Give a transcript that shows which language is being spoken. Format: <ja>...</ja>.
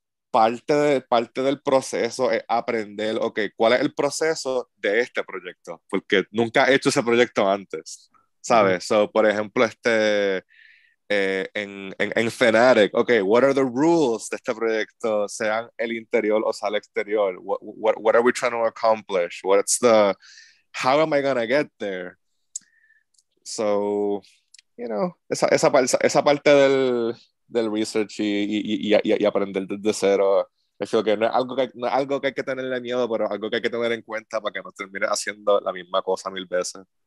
<es>Parte del proceso es aprender, ¿cuál es el proceso de este proyecto? Porque nunca he hecho ese proyecto antes, ¿sabes? So, por ejemplo, en FENatic,</es> <en>what are the rules</en> <es>de este proyecto, sean el interior o sea el exterior?</es> <en>What are we trying to accomplish? How am I gonna get there? So, you know,</en> <es>esa parte del research y aprender desde cero, creo que no es algo que hay que tenerle miedo, pero algo que hay que tener en cuenta para que no termine haciendo la misma cosa 1000 veces.</es>